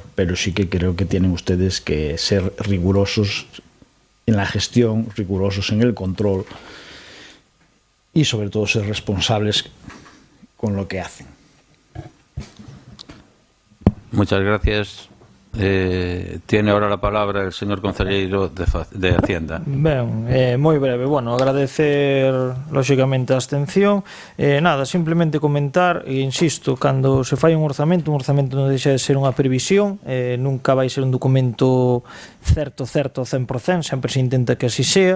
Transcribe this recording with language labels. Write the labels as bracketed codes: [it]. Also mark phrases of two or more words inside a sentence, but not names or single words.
[es] Pero sí que creo que tienen ustedes que ser rigurosos en la gestión, rigurosos en el control y sobre todo ser responsables con lo que hacen. Muchas gracias. Tiene ahora la palabra el señor concelleiro de Hacienda. [gl] Ben, moi breve. Bueno, agradecer lóxicamente a abstención. Nada, simplemente comentar, e insisto, cando se fai un orzamento non deixa de ser unha previsión, nunca vai ser un documento certo 100%, sempre se intenta que así sea.